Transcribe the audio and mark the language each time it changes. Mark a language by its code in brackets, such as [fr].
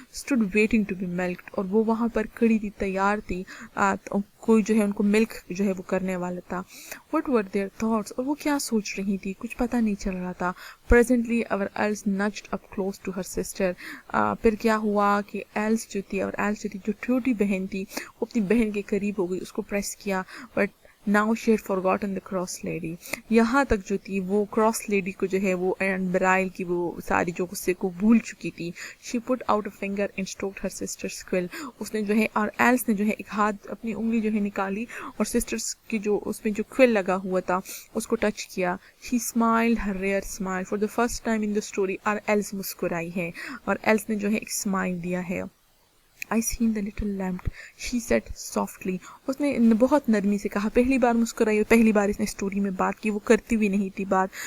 [en] stood waiting to be milked, [ur] اور وہ وہاں پر کڑی تھی, تیار تھی, کوئی جو ہے ان کو ملک جو ہے وہ کرنے والا تھا. [en] what were their thoughts, [ur] اور وہ کیا سوچ رہی تھی کچھ پتہ نہیں چل رہا تھا. [en] Presently اور Alice inched up close to her sister. [ur] پھر کیا ہوا کہ ایلس جو تھی, اور ایلس جو تھی جو چھوٹی بہن تھی, وہ اپنی بہن کے قریب ہو گئی, اس کو پریس کیا. [en] But Now she had forgotten the cross lady. [ur] یہاں تک جو تھی وہ کراس لیڈی کو جو ہے وہ برائل کی وہ ساری جو غصے کو بھول چکی تھی. [en] She put out a finger and stroked her sister's quill. [ur] اس نے جو ہے, اور ایلس نے جو ہے ایک ہاتھ اپنی انگلی جو ہے نکالی اور سسٹرس کی جو اس میں جو کوئل لگا ہوا تھا اس کو ٹچ کیا. [en] She smiled her rare smile. For the first time in the story [ur] اور ایلس مسکرائی ہے, اور ایلس نے جو ہے ایک اسمائل دیا ہے. [en] I seen the little lamp, she said softly. [ur] اس نے بہت نرمی سے کہا, پہلی بار مسکرائی اور پہلی بار اس نے اسٹوری میں بات کی, وہ کرتی بھی نہیں تھی بات.